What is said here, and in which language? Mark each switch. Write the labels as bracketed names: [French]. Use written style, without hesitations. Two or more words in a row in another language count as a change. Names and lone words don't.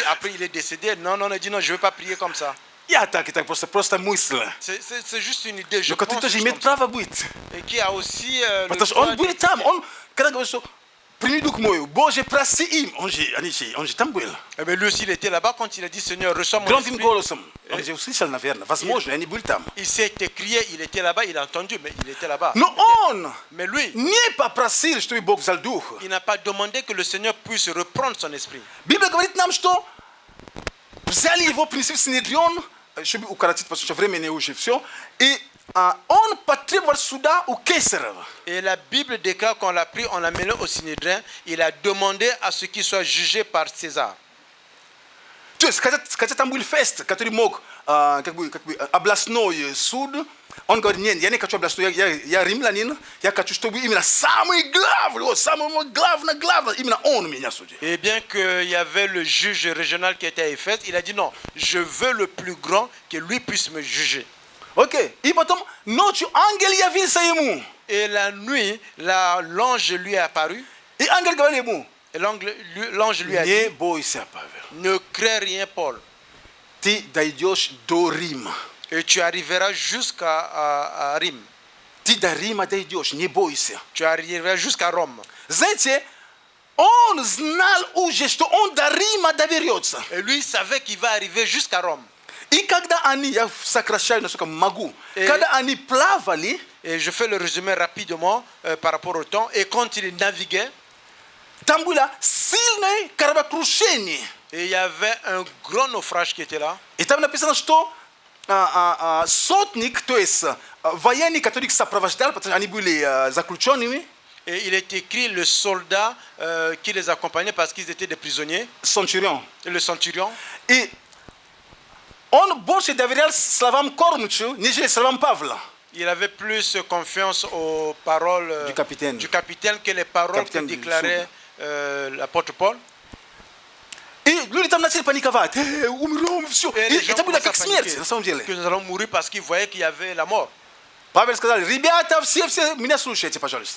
[French] Après, il est décédé. Non, il dit, non, je ne vais pas prier comme ça. [Russian] Я так и так, просто мысль. [French] C'est juste une idée. Je [Russian] Но который [French] pense [Russian] тоже [French] juste [Russian] имеет [French] comme ça. [Russian] право быть. [French] Et qui a aussi le [Russian] Потому что [French] droit [Russian] он был [French] d'être [Russian] там. [French] prié. [Russian] Он, когда говорит, что прими дух мой, Боже, прости им. Он же там был. [French] Eh bien, lui aussi, il était là-bas quand il a dit, Seigneur, reçois mon [Russian] Громким [French] esprit. [Russian] голосом. Он же услышал, наверное. Возможно, я не был там. [French] Il s'est écrié, il était là-bas, il a entendu, mais il était là-bas. [Russian] Но он [French] Mais lui, [Russian] не попросил, чтобы Бог взял дух. [French] il n'a pas demandé que le Seigneur puisse reprendre son esprit. [Russian] Библия говорит нам, что взяли его, принесли в Синедрион, чтобы укоротить, потому что времени уже все, и он потребовал суда у Кесарева. [French] Et la Bible déclare qu'on l'a pris, on l'a mené au Sinédrin, il a demandé à ce qu'il soit jugé par César. [Russian] То есть, хотя там был фест, который мог, как бы областной суд, он говорит, нет, я не хочу областной, я римлянин, я хочу, чтобы именно самый главный, вот самый главный, именно он меня судил. [French] Et bien qu'il y avait le juge régional qui était à Éphèse, il a dit non, je veux le plus grand, que lui puisse me juger. [Russian] Окей, и потом ночью ангел явился ему, [French] Et la nuit, l'ange lui est apparu, [Russian] и ангел говорит ему, [French] et l'ange lui a [Russian] не [French] dit, [Russian] бойся, Павел, [French] ne crains rien, Paul, [Russian] ты дойдешь до Рима. [French] et tu arriveras jusqu'à Rime. [Russian] Ты до Рима дойдешь, не бойся. [French] Tu arriveras jusqu'à Rome. [Russian] Знаете, он знал уже, что он до Рима доберется. [French] Et lui, il savait qu'il va arriver jusqu'à Rome. [Russian] И когда они, я сокращаю, насколько могу, когда они плавали, [French] Et je fais le résumé rapidement par rapport au temps. Et quand il naviguait, [Russian] там было сильное кораблекрушение. [French] et il y avait un grand naufrage qui était là. [Russian] И там написано, что сотник, то есть военный, который их сопровождал, потому что они были заключенными, [French] Et il est écrit le soldat qui les accompagnait parce qu'ils étaient des prisonniers, [Russian] Центурион. [French] et le centurion. [Russian] И он больше доверял словам Кормчу, нежели словам Павла. [French] Il avait plus confiance aux paroles Du capitaine. que les paroles Capitaine que du déclarait l'apôtre Paul. [Russian] И люди там начали паниковать. Умрем, все. [French] Et les gens [Russian] Это было [French] commençaient à [Russian] как смерть, [French] paniquer [Russian] на самом деле. [French] que nous allons mourir parce qu'ils voyaient qu'il y avait la mort. [Russian] Павел сказал, ребята, все меня слушайте, пожалуйста.